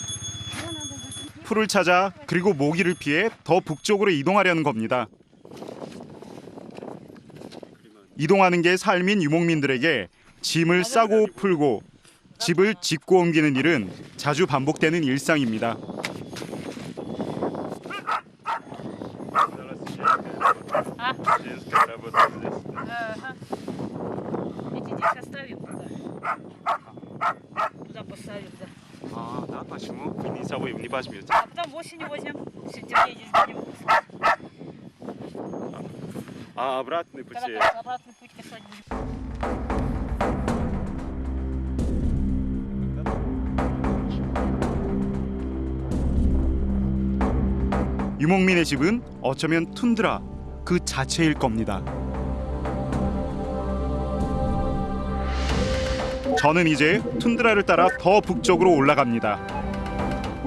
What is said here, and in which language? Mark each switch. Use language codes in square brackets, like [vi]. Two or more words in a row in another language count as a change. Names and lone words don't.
[ko] 풀을 찾아 그리고 모기를 피해 더 북쪽으로 이동하려는 겁니다. 이동하는 게 삶인 유목민들에게 짐을 싸고 풀고 집을 짓고 옮기는 일은 자주 반복되는 일상입니다. [ru] А, да, почему? Не забудем, не возьмете. А потом осенью возьмем, в сентябре ездим. А обратный путь? Обратный путь касать будем. [ko] 유목민의 집은 어쩌면 툰드라 그 자체일 겁니다. 저는 이제 툰드라를 따라 더 북쪽으로 올라갑니다.